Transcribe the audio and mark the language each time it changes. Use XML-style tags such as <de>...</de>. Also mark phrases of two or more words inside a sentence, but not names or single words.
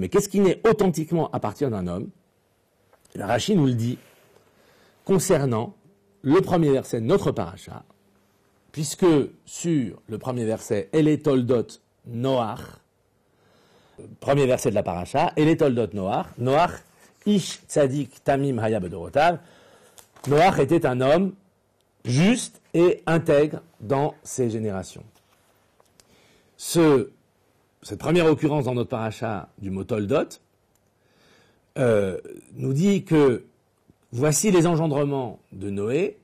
<fr>Et qu'est-ce qui naît authentiquement à partir d'un homme? Rashi nous le dit concernant le premier verset de notre paracha, puisque sur le premier verset,</fr> <he>אלה תולדות נח,</he> <fr>premier verset de la paracha,</fr> <he>אלה תולדות נח, נח איש צדיק תמים היה בדורותיו,</he> <fr>Noach était un homme juste et intègre dans ses générations. Cette première occurrence dans notre paracha du mot Toldot nous dit que voici les engendrements de Noé.</fr>